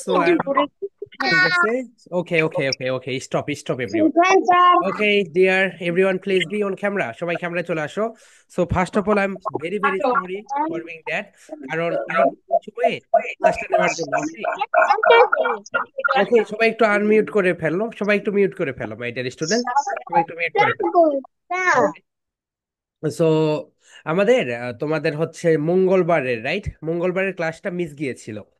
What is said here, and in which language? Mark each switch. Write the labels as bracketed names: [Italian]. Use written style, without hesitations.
[English] So [Bangla] ঠিক আছে [English] Okay stop everyone Children, sir. Okay, dear everyone, please be on camera. [Bangla] সবাই ক্যামেরায় চলে আসো. [English] So first of all, I'm very very sorry for being that. [Bangla] কারণ [English] I need to wait [Bangla] ক্লাসটা নেওয়ার জন্য. [English] Okay, okay, [Bangla] সবাই একটু আনমিউট করে ফেলো. সবাই একটু মিউট করে ফেলো, [English] my dear student. [Bangla] সবাই একটু মিউট করে ফেলো. [English] Okay. [Bangla] সো আমাদের তোমাদের হচ্ছে মঙ্গলবারের মঙ্গলবারের ক্লাসটা মিস গিয়েছিল।